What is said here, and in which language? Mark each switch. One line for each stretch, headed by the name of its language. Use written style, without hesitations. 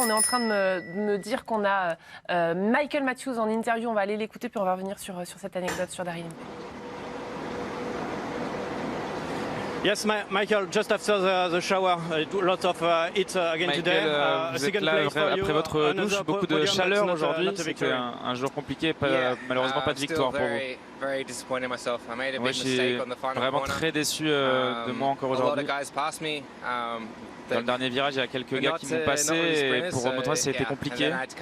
French: On est en train de me dire qu'on a Michael Matthews en interview. On va aller l'écouter puis on va revenir sur cette anecdote sur Daryl Impey.
English: Yes, Michael, just after the shower, lots of heat again today.
French: Vous êtes là après votre douche, beaucoup de chaleur aujourd'hui. C'était un jour compliqué, malheureusement pas de victoire pour vous. Moi, je suis vraiment très déçu de moi encore aujourd'hui. Dans le dernier virage, il y a quelques gars qui m'ont passé et pour remonter, ça a été compliqué.